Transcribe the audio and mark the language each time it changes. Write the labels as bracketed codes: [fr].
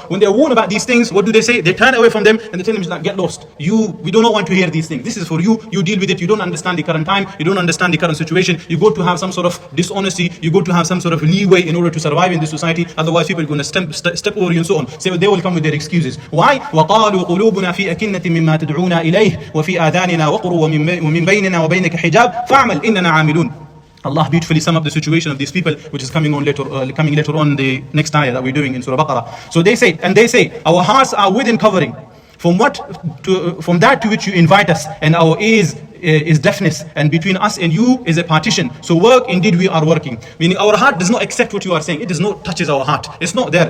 [en] When they are warned about these things, what do they say? They turn away from them and they tell them, like, get lost. We do not want to hear these things. This is for you. You deal with it. You don't understand the current time. You don't understand the current situation. You go to have some sort of dishonesty. You go to have some sort of leeway in order to survive in this society. Otherwise, people are going to step over you and so on. So they will come with their excuses. Why? [ar] وَقَالُوا قلوبنا في أكنة مما تدعونا إليه وفي آذاننا وقر ومن بيننا وبينك حجاب فاعمل إننا عاملون. [en] Allah beautifully sum up the situation of these people, which is coming later on the next ayah that we're doing in Surah Al-Baqarah. So they say, our hearts are within covering from that to which you invite us, and our ears is deafness, and between us and you is a partition. So work, indeed we are working. Meaning our heart does not accept what you are saying. It does not touches our heart. It's not there.